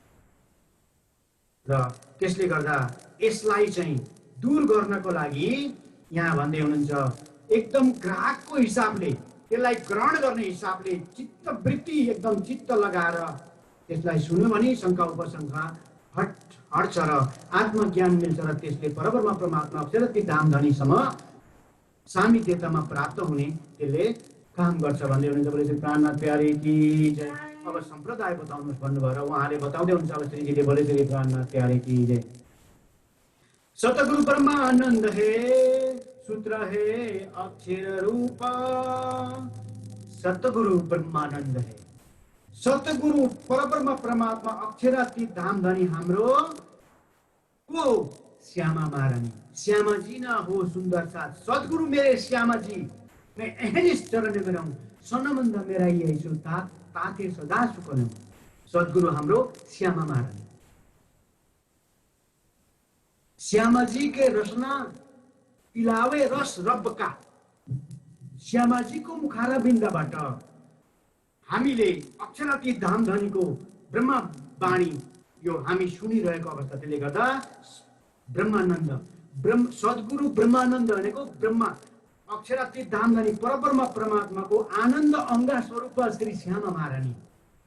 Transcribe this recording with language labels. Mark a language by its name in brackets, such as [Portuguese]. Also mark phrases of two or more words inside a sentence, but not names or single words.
[Nepali] र त्यसले गर्दा यसलाई चाहिँ दूर गर्नको लागि यहाँ भन्दै हुनुहुन्छ एकदम ग्राहकको हिसाबले, त्यसलाई ग्रहण गर्ने हिसाबले चित्तवृत्ति एकदम चित्त लगाएर त्यसलाई सुन्यो भने शङ्का उपशङ्का हट्छ र आत्मज्ञान मिल्छ र त्यसले परब्रह्म परमात्मा अक्षरति धामधनीसम्म सामित्यतामा प्राप्त हुने त्यसले काम गर्छ भन्दै हुनुहुन्छ। [Hindi] बोले श्री प्राणनाथ प्यारे की जय। [Nepali] अब सम्प्रदाय बताउनुहोस् भन्नुभयो र उहाँले बताउँदै हुनुहुन्छ अब श्रीजीले। [Hindi] बोले श्री प्राणनाथ प्यारे की जय। सतगुरु ब्रह्मानंद है सूत्र है अक्षर रूप, सतगुरु ब्रह्मानंद है, [Nepali] सतगुरु परब्रह्म परमात्मा अक्षरातीत धामधनी हाम्रो को श्यामा महारानी। [Hindi] श्यामा जी ना हो सुंदर साथ, सदगुरु मेरे श्यामा जी, मैं अहनिस चरण में रहूं, सनमंद मेरा ये सु ताते सदा सुख रहूं। [Nepali] सदगुरु हाम्रो श्यामा महारानी। [Hindi] श्यामा जी के रसना पिलावे रस रब का, [Nepali] श्यामा जी को मुखारा बिन्दबाट हामीले अक्षरातीत धामधनीको ब्रह्म वाणी यो हामी सुनिरहेको अवस्था। त्यसले गर्दा ब्रह्मानन्द सद्गुरु ब्रह्मानन्द भनेको ब्रह्मा अक्षरातीत धामधनी परब्रह्म परमात्माको आनन्द अंगा स्वरूप श्री श्यामा महारानी।